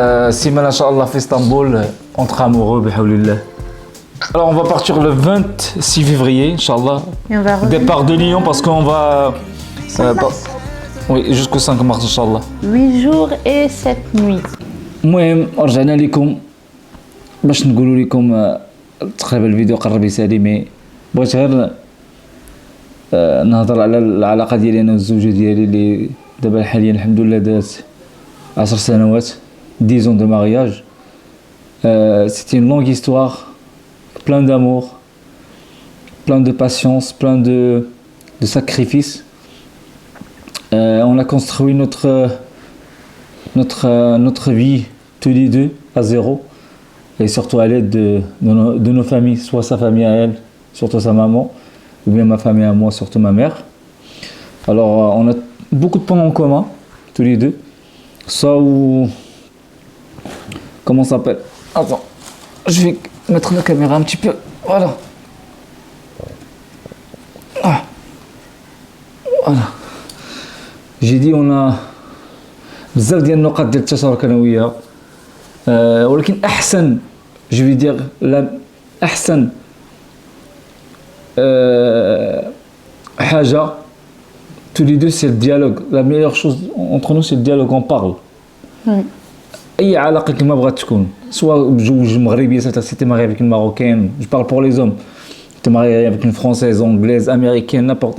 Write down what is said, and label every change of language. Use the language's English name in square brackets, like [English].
[French] Simon, Inch'Allah, fait Istanbul, entre amoureux, bihawlillah. Alors, on va partir le 26 février, Inch'Allah. Et on va revenir Départ de Lyon parce qu'on va. Oui, jusqu'au 5 mars, Inch'Allah. 8 jours et 7 nuits. [Arabic] المهم رجعنا لكم باش نقولوا لكم تقريبا الفيديو قرب يسالي مي بغيت غير نهضر على العلاقه ديالي انا والزوجه ديالي اللي دابا حاليا الحمد لله دات 10 سنوات [French] 10 ans de mariage. C'était une longue histoire, plein d'amour, plein de patience, plein de sacrifices. On a construit notre vie tous les deux à zéro et surtout à l'aide de nos familles, soit sa famille à elle, surtout sa maman, ou bien ma famille à moi, surtout ma mère. Alors on a beaucoup de points en commun tous les deux. Ça ou... Comment ça s'appelle? Attends, je vais mettre la caméra un petit peu. Voilà. Ah. Voilà. J'ai dit on a [Arabic] بزاف ديال النقاط ديال التشارك انا وياها ولكن احسن جو في دير لا احسن حاجه [French] tous les deux c'est le dialogue. La meilleure chose entre nous c'est le dialogue, on parle. [Arabic] اي علاقه كما بغات تكون سواء بجوج مغربيه سيتي [French] marié avec une marocaine, je parle pour les hommes, t'es marié avec une française, anglaise, américaine, n'importe.